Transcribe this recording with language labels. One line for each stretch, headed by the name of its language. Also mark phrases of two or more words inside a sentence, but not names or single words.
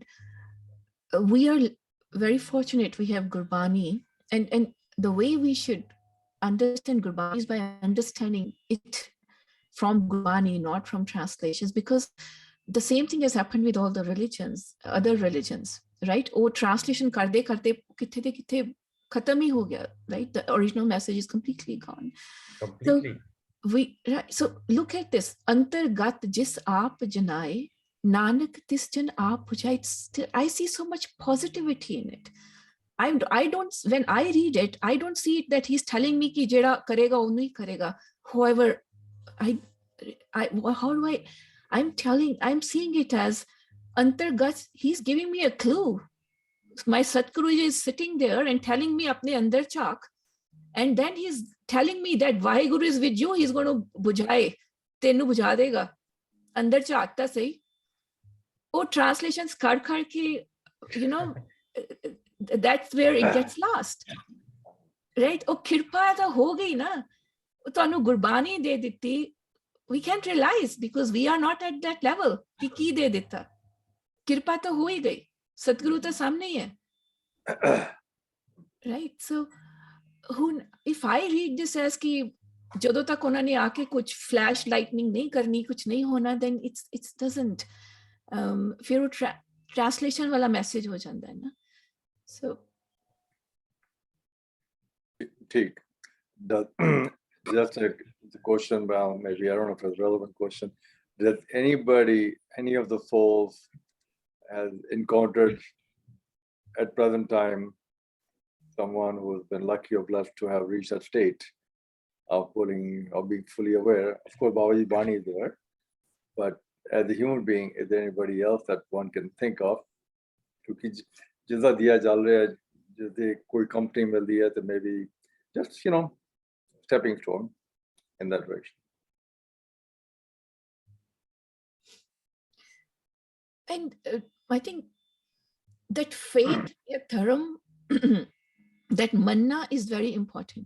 English: We are very fortunate we have Gurbani, and the way we should understand Gurbani is by understanding it from Gurbani, not from translations, because the same thing has happened with all the religions, other religions, right?
Punjabi: ਓ, translation ਕਰਤੇ ਕਿੱਥੇ ਖ਼ਤਮ ਹੀ ਹੋ ਗਿਆ,
English: right? The original message is completely gone. Completely. So look at this.
Punjabi: ਅੰਤਰਗਤਿ ਜਿਸੁ ਆਪਿ ਜਨਾਏ, ਨਾਨਕ ਤਿਸੁ ਜਨ ਆਪਿ ਬੁਝਾਏ.
English: I see so much positivity in it. I don't, when I read it, I don't see it that he's telling me
Punjabi: ਕਿ ਜਿਹੜਾ ਕਰੇਗਾ ਉਹਨੂੰ ਹੀ ਕਰੇਗਾ.
English: However, I'm seeing it as Antargat, he's giving me a clue. My Satguru is sitting there and telling me
Punjabi: ਆਪਣੇ ਅੰਦਰ ਚੱਕ,
English: and then he's telling me that Vaheguru is with you, he's going to
Punjabi: ਬੁਝਾਏ, ਤੈਨੂੰ ਬੁਝਾ ਦੇਗਾ, ਅੰਦਰ ਚ ਆਤਾ ਸਹੀ.
English: Oh, translations
Punjabi: ਕਰ ਕੇ,
English: that's where it gets lost, right?
Punjabi: ਓ, ਕਿਰਪਾ ਤਾਂ ਹੋ ਗਈ ਨਾ, ਤੈਨੂੰ ਗੁਰਬਾਣੀ ਦੇ ਦਿੱਤੀ.
English: We can't realize because we are not at that level.
Punjabi: ਕੀ ਦੇ ਦਿੱਤਾ, ਕਿਰਪਾ ਤਾਂ ਹੋ ਹੀ ਗਈ, ਸਤਿਗੁਰੂ ਤਾਂ ਸਾਹਮਣੇ ਹੀ ਹੈ.
English: Right? So if I read this as
Punjabi: ki ਜਦੋਂ ਤੱਕ ਉਹਨਾਂ ਨੇ ਆ ਕੇ ਕੁਝ
English: flash lightning
Punjabi: ਨਹੀਂ ਕਰਨੀ, ਕੁਝ ਨਹੀਂ ਹੋਣਾ,
English: then it doesn't,
Punjabi: ਫਿਰ ਉਹ translation ਵਾਲਾ message ਹੋ ਜਾਂਦਾ ਹੈ ਨਾ.
English: So ठीक. Just a question, well, maybe I don't know if it's a relevant question. Does any of the souls has encountered at present time someone who's been lucky or blessed to have reached that state of being fully aware. Of course, Babaji Bani is there, but as a human being, is there anybody else that one can think of? Because
Hindi: जिसका दिया चल रहा है, जैसे कोई company मिल रही है, तो
English: maybe just stepping stone in that direction. And I think that faith, dharam, that manna is very important.